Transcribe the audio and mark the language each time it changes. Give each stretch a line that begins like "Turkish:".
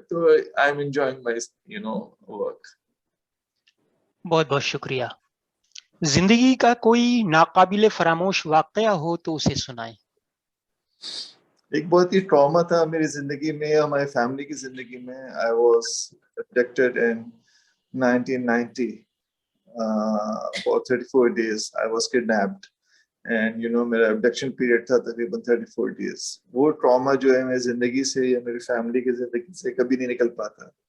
English: تو I am enjoying my work.
Urdu: بہت بہت شکریہ. زندگی کا کوئی ناقابل فراموش واقعہ ہو تو اسے سنائیں. ایک بہت ہی ٹراما تھا میری زندگی میں، ہماری فیملی کی زندگی میں.
English: I was abducted in 1990. About 34 days I was kidnapped, and
Urdu: میرا abduction period تھا
English: تقریباً 34 days.
Urdu: وہ ٹراما جو ہے میری زندگی سے یا میری فیملی کی زندگی سے کبھی نہیں نکل پاتا.